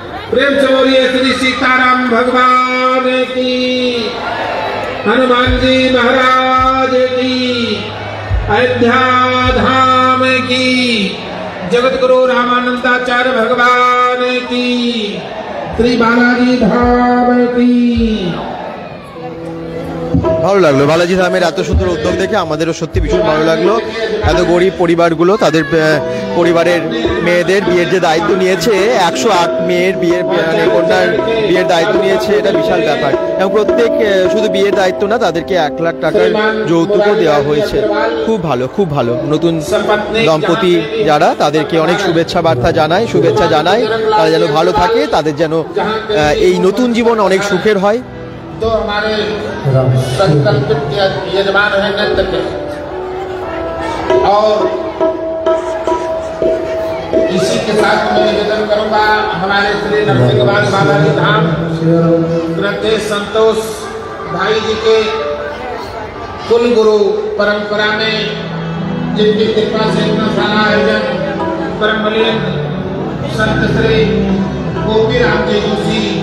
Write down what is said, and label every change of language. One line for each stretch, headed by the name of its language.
Hindi: प्रेम से बोलिए श्री सीताराम भगवान की, हनुमान जी महाराज की, अयोध्या धाम की, जगत गुरु रामानंदाचार्य भगवान की, श्री बालाजी धाम की।
Bangla: ভালো লাগলো বালাজি ধামের এত সুন্দর উদ্যোগ দেখে, আমাদেরও সত্যি ভীষণ ভালো লাগলো। এত গরিব পরিবারগুলো তাদের পরিবারের মেয়েদের বিয়ের যে দায়িত্ব নিয়েছে, 108 মেয়ের বিয়ের কন্যার বিয়ের দায়িত্ব নিয়েছে, এটা বিশাল ব্যাপার। এবং প্রত্যেক শুধু বিয়ের দায়িত্ব না, তাদেরকে 1 লাখ টাকার যৌতুকও দেওয়া হয়েছে। খুব ভালো, খুব ভালো। নতুন দম্পতি যারা, তাদেরকে অনেক শুভেচ্ছা বার্তা জানাই, শুভেচ্ছা জানাই। তারা যেন ভালো থাকে, তাদের যেন এই নতুন জীবন অনেক সুখের হয়।
Hindi: जो हमारे संकल्पित यजमान है नृत्य के, और इसी के साथ मैं निवेदन करूंगा हमारे श्री नरसिंहवास बालाजी धाम श्रद्धेय संतोष भाई जी के कुल गुरु परंपरा में, जिनकी कृपा से इतना सारा आयोजन परम बलियन संत श्री गोपी राम जी जोशी,